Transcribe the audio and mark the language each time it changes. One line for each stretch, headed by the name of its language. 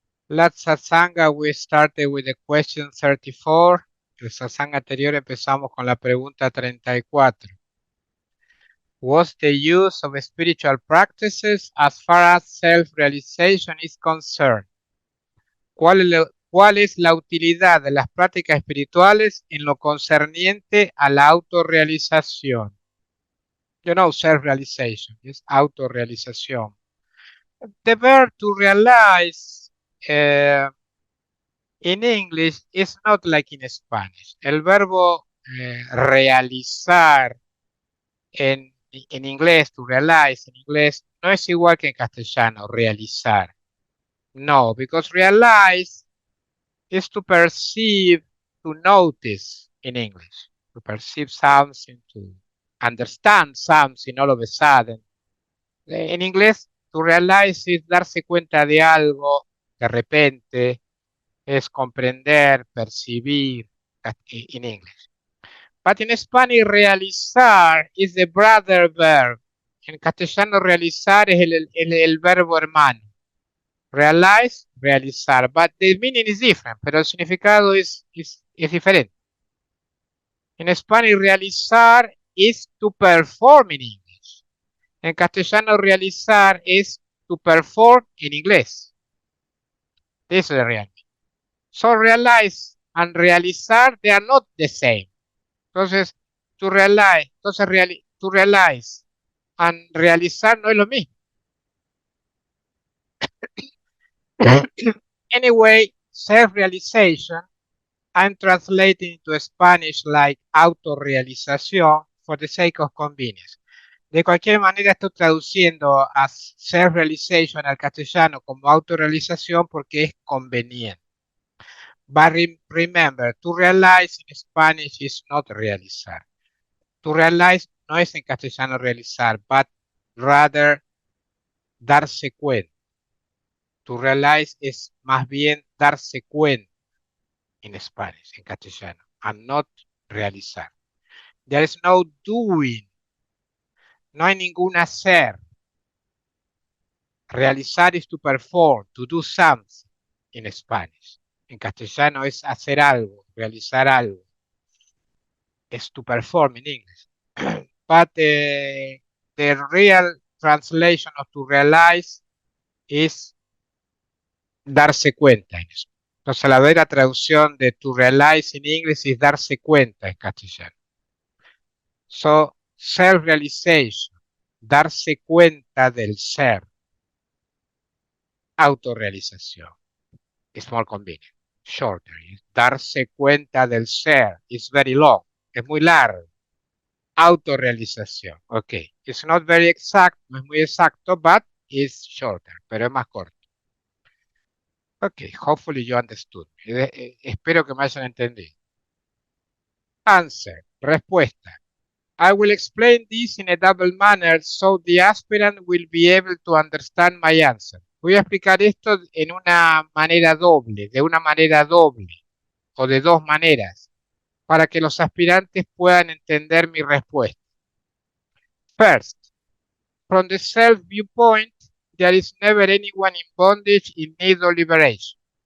English: Last satsanga we started with the question 34.
Spanish: El satsanga anterior empezamos con la pregunta 34.
English: What's the use of spiritual practices as far as self-realization is concerned?
Spanish: ¿Cuál es la utilidad de las prácticas espirituales en lo concerniente a la autorrealización? Self-realization es autorrealización.
English: The verb to realize in English is not like in Spanish.
Spanish: El verbo realizar en inglés,
English: to realize
Spanish: en inglés, no es igual que en castellano, realizar.
English: No, because realize is to perceive, to notice in English. To perceive something, to understand something all of a sudden.
Spanish: En inglés,
English: to realize
Spanish: es darse cuenta de algo de repente, es comprender, percibir,
English: in English. But in Spanish, realizar is the brother verb.
Spanish: En castellano, realizar es el verbo hermano.
English: Realize, realizar. But the meaning is different,
Spanish: pero el significado es diferente.
English: En Spanish, realizar is to perform in English.
Spanish: En castellano, realizar es
English: to perform
Spanish: en inglés.
English: This is the reality. So realize and realizar, they are not the same.
Spanish: Entonces,
English: to realize and
Spanish: realizar no es lo mismo.
English: Anyway, self-realization, I'm translating to Spanish like autorrealización for the sake of convenience.
Spanish: De cualquier manera, estoy traduciendo a self-realization al castellano como autorrealización porque es conveniente.
English: But remember, to realize in Spanish is not realizar. To realize
Spanish: no es en castellano realizar,
English: but rather
Spanish: darse cuenta.
English: To realize
Spanish: es más bien darse cuenta en Spanish, en castellano,
English: and not
Spanish: realizar.
English: There is no doing.
Spanish: No hay ningún hacer.
English: Realizar is to perform, to do something in Spanish.
Spanish: En castellano es hacer algo, realizar algo.
English: Es to perform in English. But the real translation of to realize is
Spanish: darse cuenta en eso. Entonces la verdadera traducción de
English: to realize in English
Spanish: es darse cuenta en castellano. So, self-realization, darse cuenta del ser.
English: Autorrealización. It's more convenient. Shorter.
Spanish: Darse cuenta del ser.
English: It's very long.
Spanish: Es muy largo. Autorrealización. Ok.
English: It's not very exact.
Spanish: No es muy exacto,
English: but it's shorter.
Spanish: Pero es más corto. Ok.
English: Hopefully you understood.
Spanish: Espero que me hayan entendido.
English: Answer.
Spanish: Respuesta.
English: I will explain this in a double manner so the aspirant will be able to understand my answer.
Spanish: Voy a explicar esto en una manera doble, de una manera doble o de dos maneras para que los aspirantes puedan entender mi respuesta.
English: First, from the self viewpoint, there is never anyone in bondage in need of liberation.